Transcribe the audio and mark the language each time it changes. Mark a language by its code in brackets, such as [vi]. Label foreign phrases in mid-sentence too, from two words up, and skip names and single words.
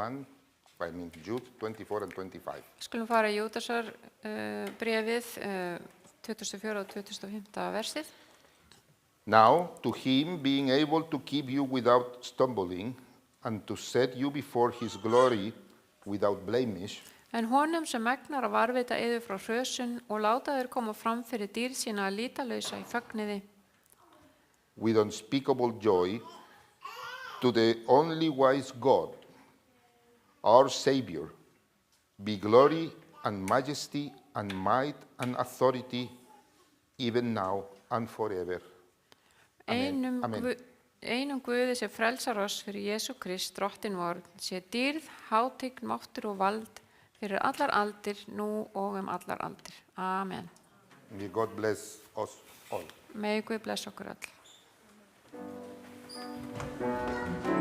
[en] 24 and 25. [is] Skulum fara í Júdasar bréfið 24 og 25. versið. [en] Now, to him being able to keep you without stumbling and to set you before his glory without blemish, [is] En honum sem megnar að varveita yður frá hrösun og láta þér koma fram fyrir dýrð sína lítalausa í fögnuði, [en] with unspeakable joy, to the only wise God, our Savior, be glory and majesty and might and authority, even now and forever. Amen. Amen. [is] Einum Guði sem frelsar oss fyrir Jesú Krist, drottin vor, sé dýrð, hátign, máttur og vald fyrir allar aldir, nú og allar aldir. Amen. [en] May God bless us all. [is] Megi Guð blessa okkur öll.